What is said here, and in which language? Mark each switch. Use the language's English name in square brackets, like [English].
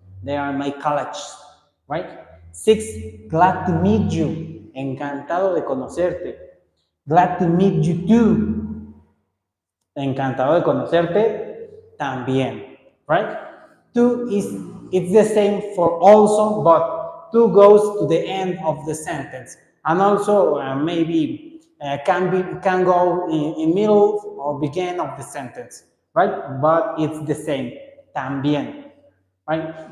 [English] They are my college, right? 6, glad to meet you. [Spanish] Encantado de conocerte. [English] Glad to meet you too. [Spanish] Encantado de conocerte también, right? [English] 2 it's the same for also, but 2 goes to the end of the sentence. And also maybe can go in middle or begin of the sentence, right? But it's the same, también, right?